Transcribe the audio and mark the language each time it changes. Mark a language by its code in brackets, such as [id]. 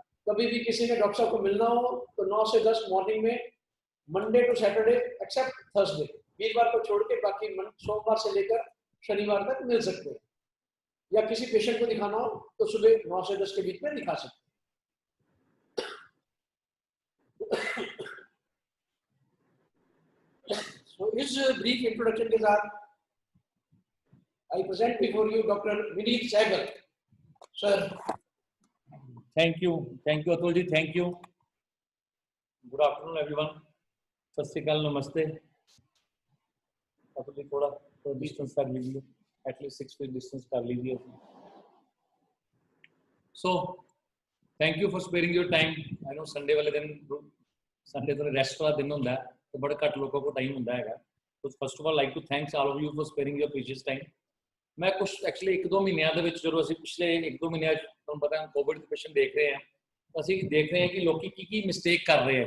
[hi] कभी भी किसी ने डॉक्टर साहब को मिलना हो तो 9 से 10 मॉर्निंग में, [en] Monday to Saturday except Thursday, [hi] वीरवार को छोड़ के बाकी सोमवार से लेकर शनिवार तक मिल सकते हैं। या किसी पेशेंट को दिखाना हो तो सुबह 9 से 10 के बीच में दिखा सकते हैं। [en] So, [hi] इस ब्रीफ इंट्रोडक्शन के साथ [en] I present before you Dr. Vineet Sehgal. Sir. Thank you, Atul ji. Thank you. Good afternoon, everyone. [hi] सत श्री अकाल, नमस्ते। अतुल जी थोड़ा डिस्टेंस कर लीजिए, एटलीस्ट 6 फीट डिस्टेंस कर लीजिए। [en] So, thank you for sparing your time. I know [hi] Sunday वाले दिन, Sunday तो रेस्ट वाला दिन होता है, तो बड़े घट लोगों को टाइम होता है। तो [en] First of all like to thanks all of you for sparing your precious time. [hi] मैं कुछ एक्चुअली 1-2 महीनों के जो असं पिछले 1-2 महीनों तुम पता है कोविड के पेशेंट देख रहे हैं, तो असं देख रहे हैं कि लोग की मिसटेक कर रहे हैं।